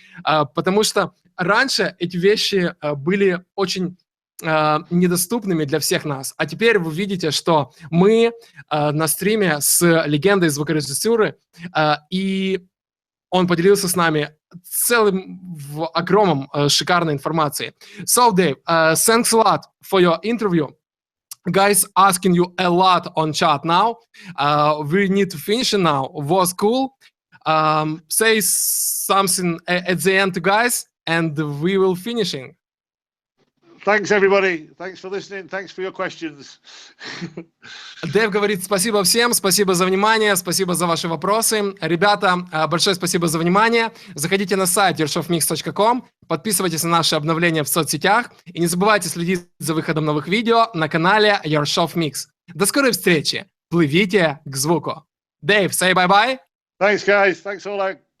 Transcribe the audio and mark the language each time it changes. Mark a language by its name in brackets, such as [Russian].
[Russian] потому что раньше эти вещи были очень недоступными для всех нас, а теперь вы видите, что мы на стриме с легендой звукорежиссуры, и он поделился с нами целым огромом шикарной информации. [English] So, Dave, thanks a lot for your interview. Guys asking you a lot on chat now. We need to finish it now. Was cool. Say something at the end, guys, and we will finishing. Thanks, everybody. Thanks for listening. Thanks for your questions. [Russian] Дэйв говорит спасибо всем, спасибо за внимание, спасибо за ваши вопросы. Ребята, большое спасибо за внимание. Заходите на сайт yorshoffmix.com, подписывайтесь на наши обновления в соцсетях и не забывайте следить за выходом новых видео на канале Yorshoff Mix. До скорой встречи. Плывите к звуку. [English] Дэйв, say bye-bye. Thanks, guys. Thanks, all out.